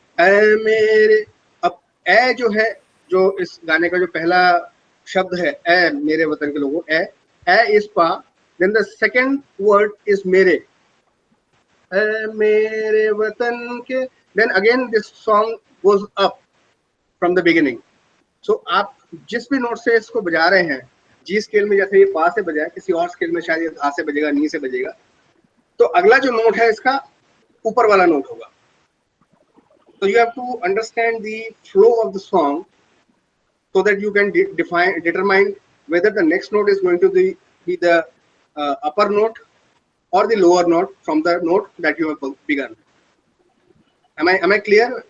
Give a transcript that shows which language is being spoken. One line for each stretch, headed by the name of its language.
Hindi: ऐ मेरे, अब ऐ जो है, जो इस गाने का जो पहला शब्द है, ऐ मेरे वतन के लोगों, ऐ इज पा,
English: then the second word is
Hindi: मेरे. ऐ मेरे वतन के
English: then again this song goes up from the beginning.
Hindi: So आप जिस भी नोट से इसको बजा रहे हैं, जी स्केल में जैसे ये पा से बजा है, किसी और स्केल में शायद ये धा से बजेगा, नी से बजेगा, तो अगला जो नोट है इसका ऊपर वाला नोट होगा.
English: So you have to understand the flow of the song so that you can determine whether the next note is going to be the upper note or the lower note from the note that you have begun. Am I clear?